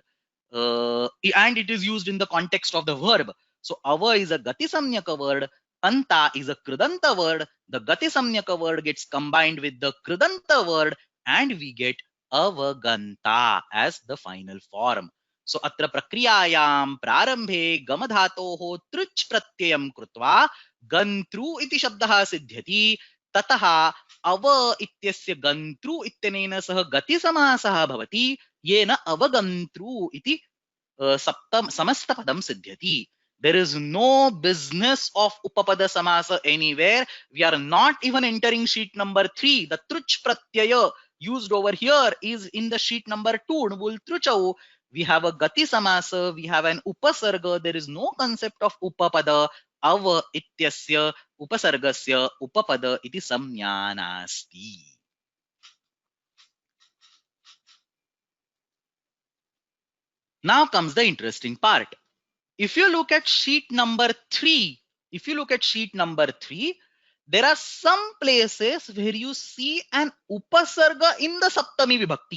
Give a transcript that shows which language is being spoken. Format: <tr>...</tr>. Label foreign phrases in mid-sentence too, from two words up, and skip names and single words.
<en>And it is used in the context of the verb. So ava is a</en> <sa>गति संज्ञक</sa> <en>word, anta is a krudanta word. The gati samnyaka word gets combined with the krudanta word and we get avaganta as the final form.</en> <sa>So अत्र प्रक्रियायां प्रारम्भे गमधातोः तृच् प्रत्ययं कृत्वा गन्तृ इति शब्दः सिद्ध्यति ततः अव इत्यस्य गंत्रु इत्यनेन सह गति समासः भवति येन अवगंत्रु इति सप्तम समस्त पदं सिद्ध्यति.</sa> <en>There is no business of</en> <sa>उपपद समास</sa> <en>anywhere. We are not even entering sheet number 3. The</en> <sa>तृच् प्रत्यय</sa> <en>used over here is in the sheet number 2.</en> <sa>ण्वुल् तृचौ.</sa> <en>We have a</en> <sa>गति समास.</sa> <en>We have an upasarga. There is no concept of upapada.</en> <sa>अव इत्यस्य उपसर्गस्य उपपद इति संज्ञा नास्ति.</sa> <en>Now comes the interesting part. If you look at sheet number 3, there are some places where you see an upasarga in the</en> <sa>सप्तमी विभक्ति.</sa>